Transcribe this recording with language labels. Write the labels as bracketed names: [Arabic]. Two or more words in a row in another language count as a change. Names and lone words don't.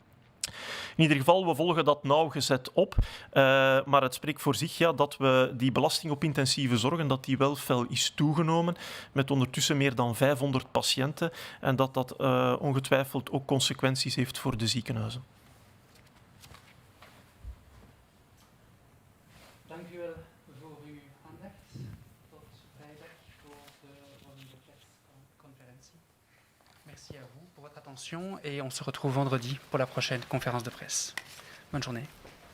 [Dutch] In ieder geval, we volgen dat nauwgezet op, maar het spreekt voor zich dat we die belasting op intensieve zorgen dat die wel fel is toegenomen, met ondertussen meer dan 500 patiënten, en dat dat ongetwijfeld ook consequenties heeft voor de ziekenhuizen. Dank u wel voor uw aandacht. Tot vrijdag voor de persconferentie. [French] Merci à vous pour votre attention et on se retrouve vendredi pour la prochaine conférence de presse. Bonne journée.